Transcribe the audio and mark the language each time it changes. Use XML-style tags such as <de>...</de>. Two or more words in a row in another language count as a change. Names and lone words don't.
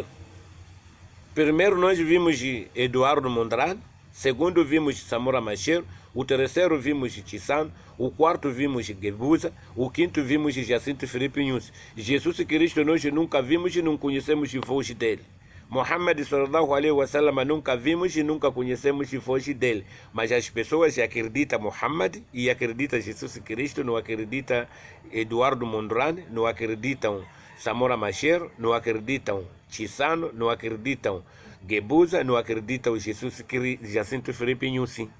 <pt>Primeiro nós vimos Eduardo Mondlane. Segundo vimos Samora Machel, o terceiro vimos Chissano, o quarto vimos Guebuza, o quinto vimos Jacinto Filipe Nunes. Jesus Cristo nós nunca vimos e não conhecemos a voz dele. Muhammad</pt> <ar>صلى الله عليه وسلم</ar> <pt>nunca vimos e nunca conhecemos a voz dele. Mas as pessoas acreditam Muhammad e acreditam Jesus Cristo, não acreditam Eduardo Mondlane, não acreditam Samora Machel, não acreditam Chissano, não acreditam Guebuza, não acreditam Jesus Cristo, Jacinto Filipe Nunes.</pt>